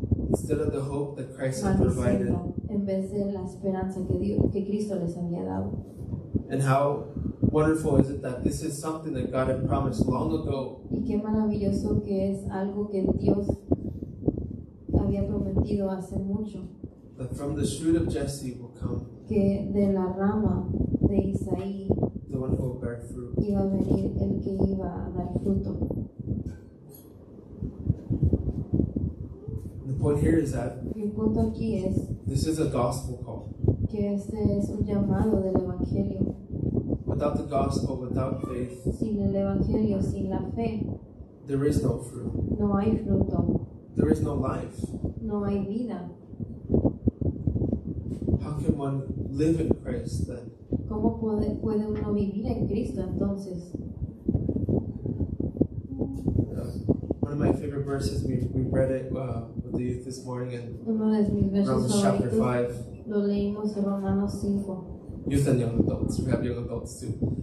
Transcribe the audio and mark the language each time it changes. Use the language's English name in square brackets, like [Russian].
[English] Instead of the hope that Christ had provided. [Spanish] maldiciendo, en vez de la esperanza que Cristo les había dado. [English] And how wonderful is it that this is something that God had promised long ago. [Spanish] Y qué maravilloso que es algo que Dios había prometido hace mucho, [English] That from the shoot of Jesse will come [Spanish] que de la rama de Isaí [English] the one who will bear fruit. [Spanish] iba a venir el que iba a dar fruto. [English] The point here is that [Spanish] Y el punto aquí es [English] this is a gospel call. [Spanish] que este es un llamado del Evangelio. [English] Without the gospel, without faith, [Spanish] Sin el Evangelio, sin la fe, [English] there is no fruit. [Spanish] no hay fruto, [English] There is no life. [Spanish] no hay vida. [English] How can one live in Christ then? [Spanish] ¿Cómo puede uno vivir en Cristo entonces? [English] One of my favorite verses, we read it with the youth this morning in [Spanish] Uno de mis versos [English] Romans chapter [Spanish] favoritos [English] 5. [Spanish] lo leímos en Romanos 5. [English] Youth and young adults. We have young adults too.